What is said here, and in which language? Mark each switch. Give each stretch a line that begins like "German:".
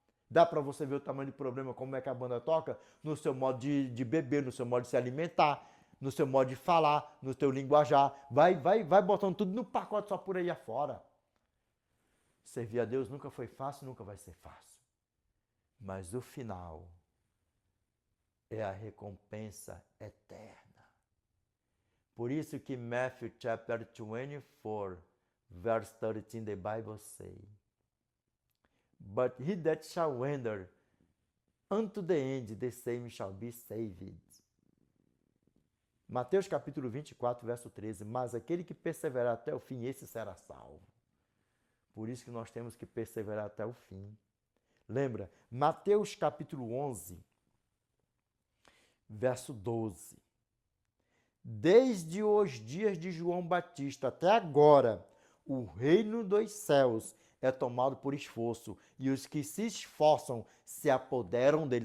Portuguese: Dá para você ver o tamanho do problema, como é que a banda toca? No seu modo de beber, no seu modo de se alimentar, no seu modo de falar, no teu linguajar. Vai botando tudo no pacote só por aí afora. Servir a Deus nunca foi fácil, nunca vai ser fácil. Mas o final é a recompensa eterna. Por isso que
English: Matthew chapter 24, verse 13, the Bible say, but he that shall enter unto the end, the same shall be saved.
Portuguese: Mateus capítulo 24, verso 13. Mas aquele que perseverar até o fim, esse será salvo. Por isso que nós temos que perseverar até o fim. Lembra? Mateus capítulo 11, verso 12. Desde os dias de João Batista até agora, o reino dos céus é tomado por esforço, e os que se esforçam se apoderam dele.